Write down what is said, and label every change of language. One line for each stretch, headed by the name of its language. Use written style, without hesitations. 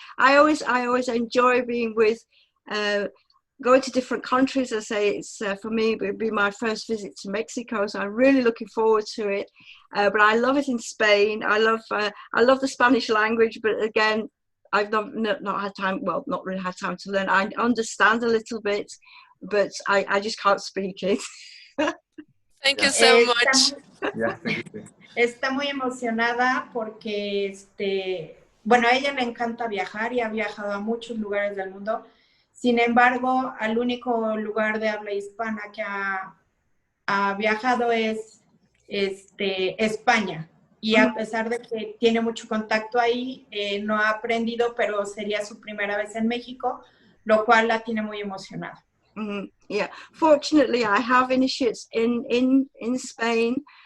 English: I always enjoy being with, going to different countries. I say it's for me, it would be my first visit to Mexico, so I'm really looking forward to it. But I love it in Spain. I love the Spanish language, but again, I've not had time. Well, not really had time to learn. I understand a little bit, but I just can't speak it. Thank you so much. Yeah, thank you.
Spanish: Está muy emocionada porque bueno, a ella le encanta viajar y ha viajado a muchos lugares del mundo. Sin embargo, al único lugar de habla hispana que ha viajado es España. Y a pesar de que tiene mucho contacto ahí, no ha aprendido, pero sería su primera vez en México, lo cual la tiene muy emocionada.
English: Yeah, fortunately, I have initiates in Spain.